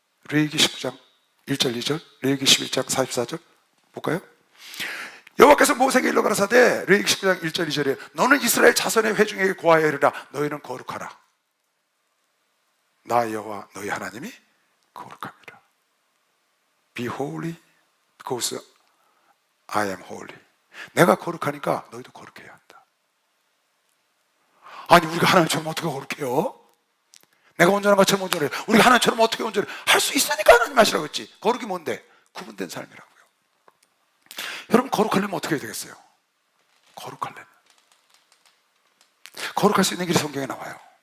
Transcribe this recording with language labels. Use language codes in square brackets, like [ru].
[ko] 레위기 19장 1절 2절, 레위기 11장 44절 볼까요? 여호와께서 모세에게 일러 가라사대, 레위기 19장 1절 2절에 너는 이스라엘 자손의 회중에게 고하여 이르라. 너희는 거룩하라. 나 여호와 너희 하나님이 거룩합니다. [en] Be holy because I am holy. [ko] 내가 거룩하니까 너희도 거룩해야 한다. 아니, 우리가 하나님처럼 어떻게 거룩해요? 내가 온전한 것처럼 온전해. 우리가 하나님처럼 어떻게 온전해? 할 수 있으니까 하나님 하시라고 했지. 거룩이 뭔데? 구분된 삶이라고요. 여러분, 거룩하려면 어떻게 해야 되겠어요? 거룩하려면 거룩할 수 있는 길이 성경에 나와요.